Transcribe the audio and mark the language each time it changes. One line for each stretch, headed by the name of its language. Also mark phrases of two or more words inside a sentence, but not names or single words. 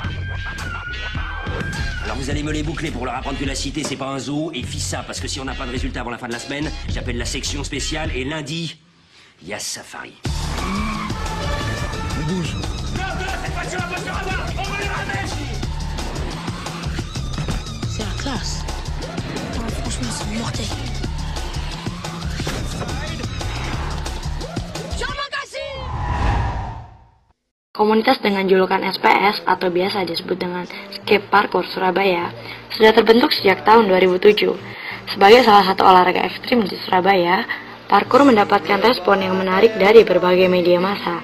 French: Alors vous allez me les boucler pour leur apprendre que la cité c'est pas un zoo, et FISA, parce que si on n'a pas de résultat avant la fin de la semaine, j'appelle la section spéciale, et lundi, il y a Safari. On bouge. C'est la classe. Non, franchement, c'est mortel.
Indonesian: Komunitas dengan julukan SPS atau biasa disebut dengan Skate Parkour Surabaya sudah terbentuk sejak tahun 2007. Sebagai salah satu olahraga ekstrim di Surabaya, parkour mendapatkan respon yang menarik dari berbagai media massa.